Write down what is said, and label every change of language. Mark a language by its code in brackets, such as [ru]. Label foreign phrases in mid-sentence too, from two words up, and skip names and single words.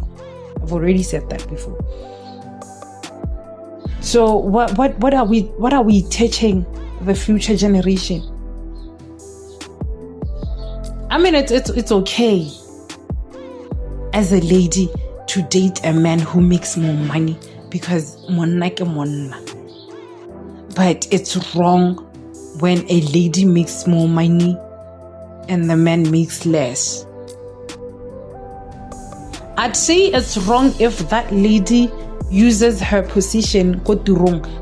[en] I've already said that before. So what are we teaching the future generation? I mean, it's okay as a lady to date a man who makes more money because [tn] monna ke monna. [en] But it's wrong when a lady makes more money and the man makes less. I'd say it's wrong if that lady uses her position go to wrong.